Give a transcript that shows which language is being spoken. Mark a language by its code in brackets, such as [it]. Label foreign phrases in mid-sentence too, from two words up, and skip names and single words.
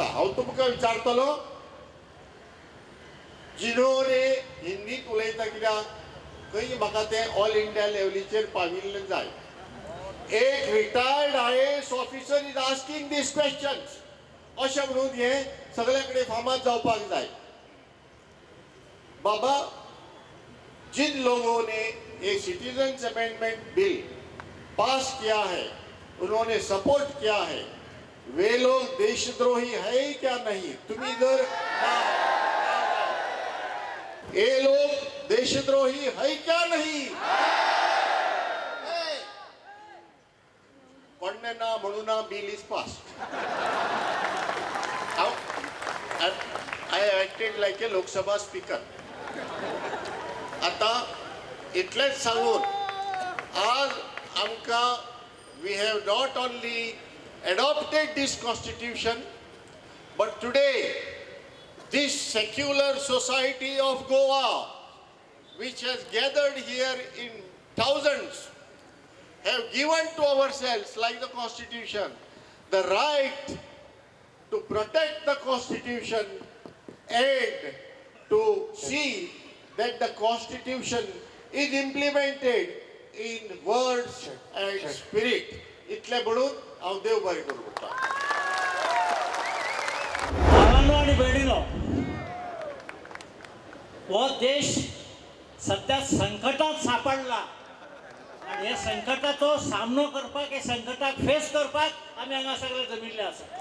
[kok] हांव तुमकां विचारतलो, जिनोरे हिंदीत उलयता कित्याक खंय म्हाका तें [en] all India [kok] लेवलीचेर पाविल्लें जाय. एक [en] retired IAS officer is asking these questions [kok] अशें म्हणून हें सगळे कडेन फामाद जावपाक जाय. बाबा, [hi] जिन लोगों ने ये [en] citizens amendment bill [hi] पास किया है, उन्होंने सपोर्ट किया है, वे लोग देशद्रोही है क्या नहीं? तुम इधर ये लोग देशद्रोही है क्या नहीं? [kok] कोणने ना म्हणून ना [en] bill is passed. I acted like a लोकसभा स्पीकर. [kok] आता इतलेच सांगून आज आमकां [en] we have not only adopted this constitution, but today this secular society of Goa, which has gathered here in thousands, have given to ourselves, like the constitution, the right to protect the constitution and to see that the constitution is implemented in words and spirit. [kok] इतले म्हणून हांव देव बरें करूं म्हणटा. भावांनो आणि भयणींनो, हो देश सध्या संकटात सापडला आणि ह्या संकटाचो सामनो करपाक, हे संकटाक फेस करपाक आमी हांगा सगळे जमिल्ले आसा.